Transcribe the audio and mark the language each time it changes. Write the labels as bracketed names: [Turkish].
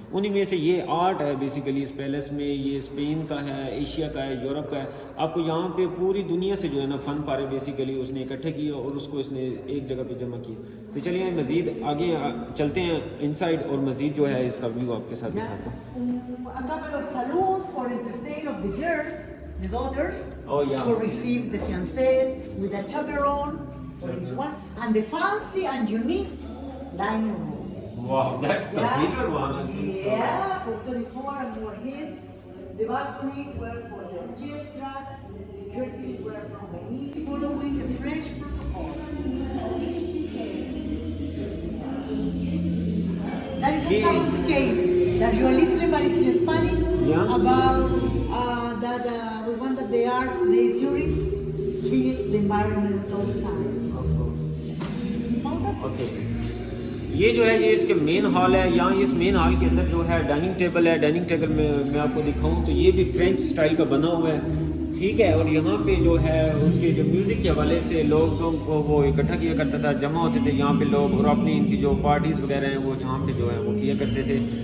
[Hindi] उन्हीं में से ये आर्ट है बेसिकली इस पैलेस में। ये स्पेन का है, एशिया का है, यूरोप का है। आपको यहाँ पे पूरी दुनिया से जो है ना फ़न पारे बेसिकली उसने इकट्ठे किए और उसको इसने एक जगह पे जमा किया। तो चलिए मज़ीद आगे चलते हैं इनसाइड और मज़ीद जो है इसका व्यू आपके साथ दिखाता हूँ। [English] A couple of saloons for entertain of the girls, the daughters, Oh, yeah. to receive the fiancés with a chaperone for each one, and the fancy and unique dining room. Wow, that's the bigger one. I think so. Yeah, for 34 and more guests. The balcony were for the orchestra, the curtains were from Venice, following the French protocol. Each detail. That is a soundscape that you are listening, but it's in Spanish. Yeah. About that we want that the tourists feel the environment at those times. So that's it. [Hindi] Okay, ये जो है ये इसके main hall है। यहाँ इस main hall के अंदर जो है डाइनिंग टेबल है। डाइनिंग टेबल में मैं आपको दिखाऊं तो ये भी फ्रेंच स्टाइल का बना हुआ है, ठीक है। और यहाँ पे जो है उसके जो म्यूज़िक के हवाले से लोगों को वो इकट्ठा किया करता था, जमा होते थे यहाँ पे लोग, और अपनी इनकी जो पार्टीज़ वगैरह हैं वो यहाँ पे जो है वो किया करते थे।